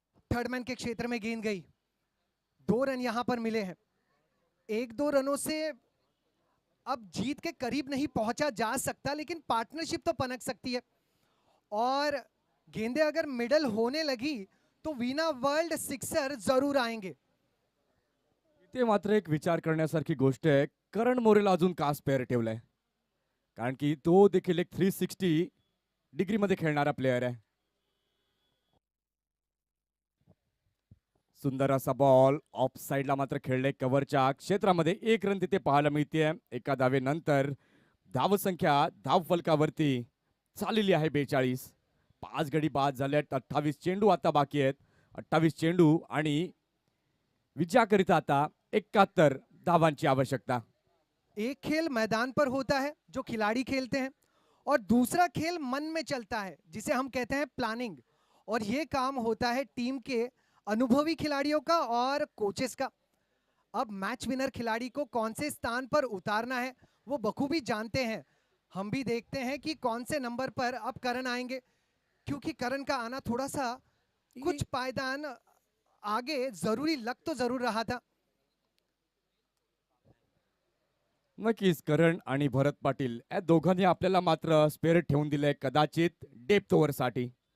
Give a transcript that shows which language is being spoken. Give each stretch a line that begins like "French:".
Hindi: Third man के क्षेत्र में गेंद गई, 2 रन यहां पर मिले हैं। 1-2 रनों से अब जीत के करीब नहीं पहुंचा जा सकता, लेकिन पार्टनरशिप तो पनक सकती है। और गेंदें अगर मिडल होने लगी तो वीना वर्ल्ड सिक्सर जरूर आएंगे।
Marathi: इथे मात्र एक विचार करण्यासारखी गोष्ट आहे, करण मोरेला अजून का स्पेअर ठेवलाय? कारण की तो देखील एक 360 डिग्री मध्ये खेळणारा प्लेअर आहे. सुंदर असा बॉल ऑफ साइडला मात्र खेळले कव्हरच्या क्षेत्रामध्ये. 1 रन तिथे पाहायला मिळते. एका धावेनंतर धावसंख्या धाव फलकावरती चाललेली आहे 42. 5 गडी बाद झाल्यात. 28 चेंडू आता बाकी आहेत. 28 चेंडू आणि विजयाकरिता आता 71 धावांची आवश्यकता.
Hindi: एक खेल मैदान पर होता है जो खिलाड़ी खेलते हैं, और दूसरा खेल मन में चलता है जिसे हम कहते हैं प्लानिंग। और ये काम होता है टीम के अनुभवी खिलाड़ियों का और कोचेस का। अब मैच विनर खिलाड़ी को कौन से स्थान पर उतारना है वो बखूबी जानते हैं। हम भी देखते हैं कि कौन से नंबर पर अब करण आएंगे, क्योंकि करण का आना थोड़ा सा कुछ पायदान आगे जरूरी लग तो जरूर रहा था।
Marathi: नक्कीच करण आणि भरत पाटील या दोघांनी आपल्याला मात्र स्पेअर ठेवून दिलंय, कदाचित डेप्थ ओव्हरसाठी.